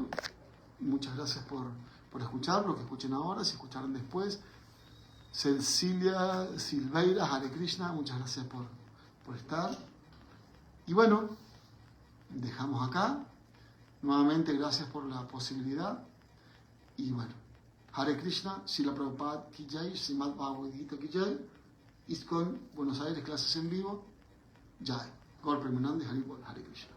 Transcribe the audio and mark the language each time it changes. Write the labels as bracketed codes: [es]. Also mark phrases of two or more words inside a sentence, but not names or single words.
[es] Muchas gracias por escuchar, lo que escuchen ahora, si escucharon después. Cecilia Silveira, Hare Krishna, muchas gracias por estar. Y bueno, dejamos acá. Nuevamente, gracias por la posibilidad. Y bueno, [hi] हरे कृष्ण, श्रील प्रभुपाद की जय, श्रीमद् भगवद् गीता की जय, [es] ISKCON Buenos Aires, clases en vivo, [hi] Jai. [bn] গৌর প্রেমানন্দে, হরে কৃষ্ণ.